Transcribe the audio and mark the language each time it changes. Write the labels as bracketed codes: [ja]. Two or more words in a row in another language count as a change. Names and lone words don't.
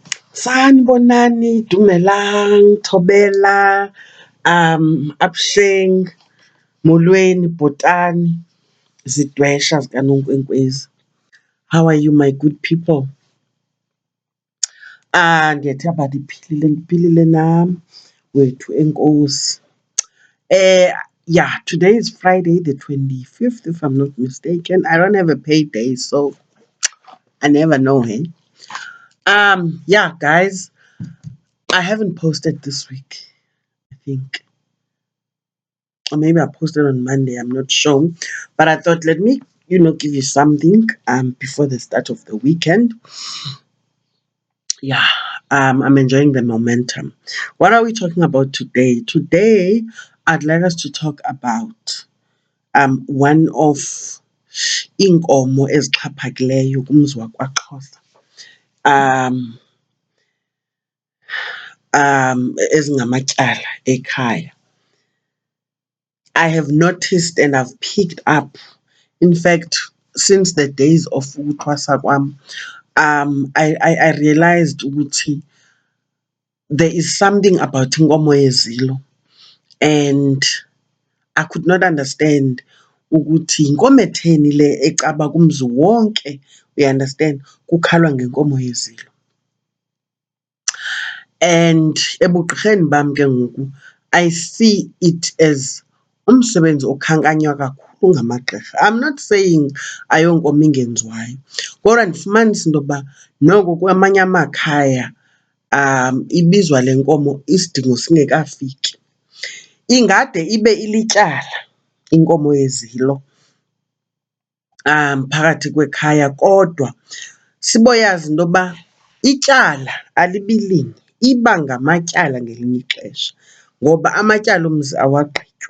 [xh] Sanibonani, dumelang, thobela, absheng, molweni, bhotani, zidwesha zikanonkwenkwezi. [en] How are you, my good people? [xh] Ndiyathemba ndiphilile nam, wethu enkosi. [en] Yeah, today is Friday, the 25th, if I'm not mistaken. I don't have a paid day, so I never know, hey? Yeah, guys, I haven't posted this week, I think. Or maybe I posted on Monday, I'm not sure. But I thought, let me, give you something before the start of the weekend. Yeah, I'm enjoying the momentum. What are we talking about today? Today, I'd like us to talk about one of [xh] Inkomo ezixhaphakileyo kumzi wakwaXhosa. Ezingamatyala ekhaya. [en] I have noticed and I've picked up, in fact, since the days of [xh] ukuthwasa kwam, [en] I realized ukuthi there is something about [xh] inkomo yezilo, [en] and I could not understand [xh] ukuthi inkomo etheni le ecaba kumzi wonke, [en] you understand, [xh] kukhalwa ngenkomo yezilo. And ebugqirheni bam ke ngoku, [en] I see it as [xh] umsebenzi okhankanywa kakhulu ngamagqirha. [en] I'm not saying [xh] ayonkomo ingenziwayo, kodwa ndifumanisa into yokuba noko kwamanye amakhaya ibizwa le nkomo isidingo singekafiki. Ingade ibe ilityala inkomo yezilo phakathi kwekhaya, kodwa siboyazi into yokuba ityala alibi linye, iba ngamatyala ngelinye ixesha, ngoba amatyala omzi awagqitywa.